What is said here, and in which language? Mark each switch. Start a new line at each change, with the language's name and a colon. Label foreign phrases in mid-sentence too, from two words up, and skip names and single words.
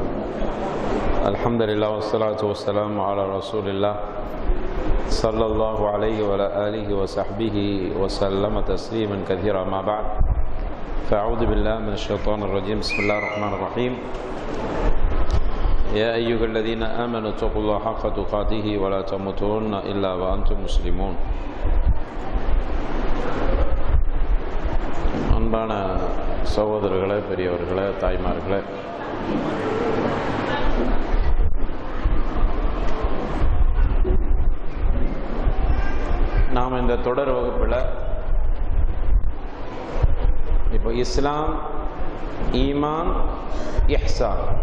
Arabic: الحمد لله والصلاة والسلام على رسول الله صلى الله عليه وعلى آله وصحبه وسلم تسليما كثيرا. ما بعد، فأعوذ بالله من الشيطان الرجيم. بسم الله الرحمن الرحيم. يا أيها الذين آمنوا اتقوا الله حق تقاته ولا تموتن إلا وأنتم مسلمون.
Tamil: அன்பான சகோதரர்களே, பெரியவர்களே, தாய்மார்களே, நாம் இந்த தொடர் வகுப்பில் இப்போ இஸ்லாம், ஈமான், இஹ்சான்,